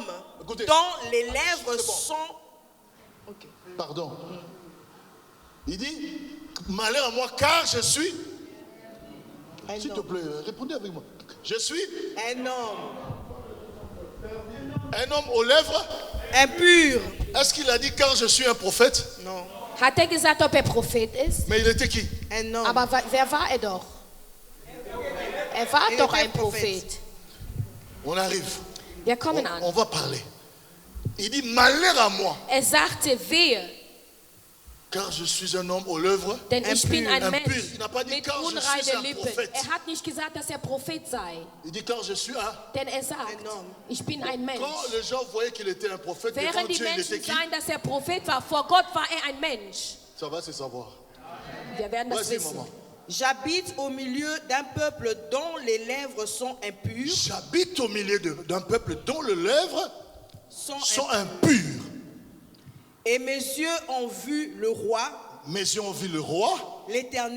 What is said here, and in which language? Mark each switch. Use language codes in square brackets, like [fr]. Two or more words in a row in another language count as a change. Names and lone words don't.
[fr] Écoutez. dont les lèvres C'est bon. sont... Pardon. Il dit, malheur à moi, car je suis... Un S'il te homme. plaît, répondez avec moi. Je suis Un homme un homme aux lèvres. impur. Est-ce qu'il a dit quand je suis un prophète? Non, [de] Hat er gesagt, ob er Prophet ist? [fr] Mais il était qui? un homme. [de] Aber wer war er doch? Er war Er doch [fr] était [de] ein Prophet. Prophet. [fr] On arrive. [de] Wir kommen [fr] On [de] an. [fr] va parler. Il dit, malheur à moi, [de] Er sagte, wehe, [fr] car je suis un homme aux lèvres. [de] denn ich bin ein [fr] Impur. [de] Mensch [fr] Il n'a pas dit [de] mit [fr] quand je suis [de] unreinen [fr] un [de] Lippen. Prophet. Er hat nicht gesagt, dass er Prophet sei, [fr] Il dit, quand je suis un... [de] denn er sagt, Ein homme. ich bin ein Mensch. [fr] Quand les gens voyaient qu'il était un prophète, devant [de] Während die [fr] Dieu, il était [de] Menschen [fr] qui? [de] sahen, dass er Prophet war, vor Gott war er ein Mensch. [fr] Ça va se savoir. [de] Wir werden das [fr] Vas-y, [de] wissen. [fr] maman. J'habite au milieu d'un peuple dont les lèvres sont impures. J'habite au milieu d'un peuple dont les lèvres Sont sont impures. impures. Et mes yeux ont vu le roi, Mes yeux ont vu le roi,